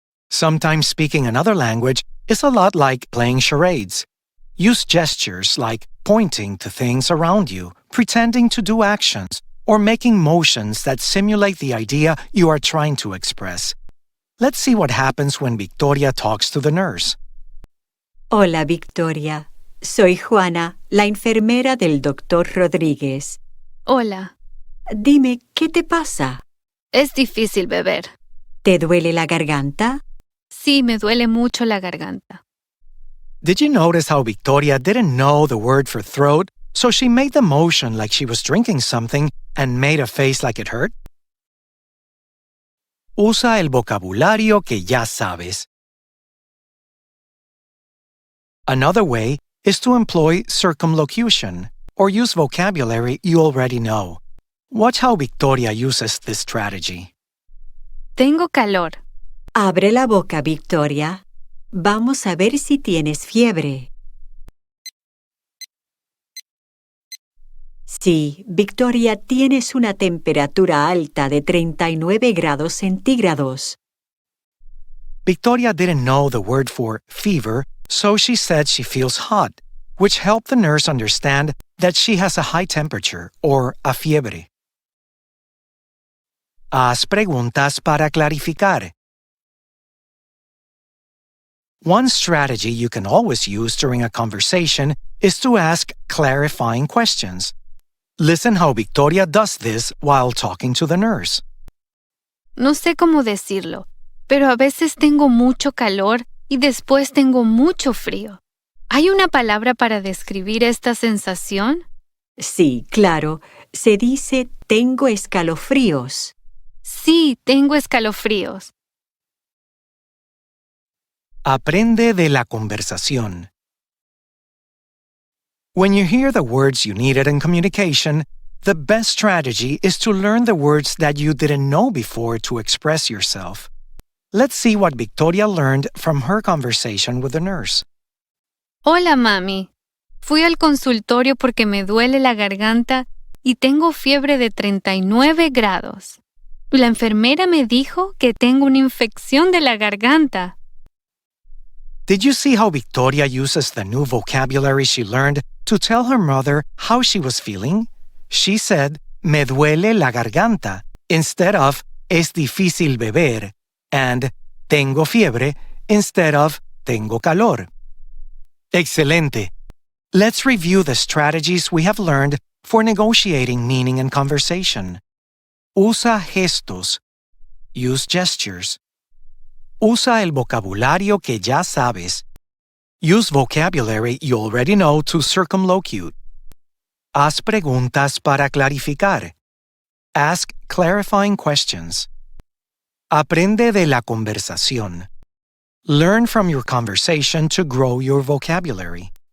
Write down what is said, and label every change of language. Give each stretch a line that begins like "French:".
English: Sometimes speaking another language is a lot like playing charades. Use gestures like pointing to things around you, pretending to do actions, or making motions that simulate the idea you are trying to express. Let's see what happens when Victoria talks to the nurse.
Spanish: hola Victoria. Soy Juana, la enfermera del Dr. Rodríguez. Hola. Dime, ¿qué te pasa? Es difícil beber. ¿Te duele la garganta? Sí, me duele mucho la garganta.
English: Did you notice how Victoria didn't know the word for throat, so she made the motion like she was drinking something and made a face like it hurt?
Spanish: Usa el vocabulario que ya sabes.
English: Another way is to employ circumlocution, or use vocabulary you already know. Watch how Victoria uses this strategy.
Spanish: Tengo calor. Abre la boca, Victoria. Vamos a ver si tienes fiebre. Sí, Victoria, tienes una temperatura alta de 39 grados centígrados.
English: Victoria didn't know the word for fever, so she said she feels hot, which helped the nurse understand that she has a high temperature, or a fiebre.
Spanish: Haz preguntas para clarificar.
English: One strategy you can always use during a conversation is to ask clarifying questions. Listen how Victoria does this while talking to the nurse.
Spanish: No sé cómo decirlo, pero a veces tengo mucho calor y después tengo mucho frío. ¿Hay una palabra para describir esta sensación? Sí, claro. Se dice tengo escalofríos. Sí, tengo escalofríos. Aprende de la conversación.
English: When you hear the words you needed in communication, the best strategy is to learn the words that you didn't know before to express yourself. Let's see what Victoria learned from her conversation with the nurse.
Spanish: Hola, mami. Fui al consultorio porque me duele la garganta y tengo fiebre de 39 grados. La enfermera me dijo que tengo una infección de la garganta.
English: Did you see how Victoria uses the new vocabulary she learned to tell her mother how she was feeling? She said,
Spanish: me duele la garganta,
English: instead of
Spanish: es difícil beber, and tengo fiebre, instead of tengo calor. Excelente.
English: Let's review the strategies we have learned for negotiating meaning in conversation.
Spanish: Usa gestos.
English: Use gestures.
Spanish: Usa el vocabulario que ya sabes.
English: Use vocabulary you already know to circumlocute.
Spanish: Haz preguntas para clarificar.
English: Ask clarifying questions.
Spanish: Aprende de la conversación.
English: Learn from your conversation to grow your vocabulary.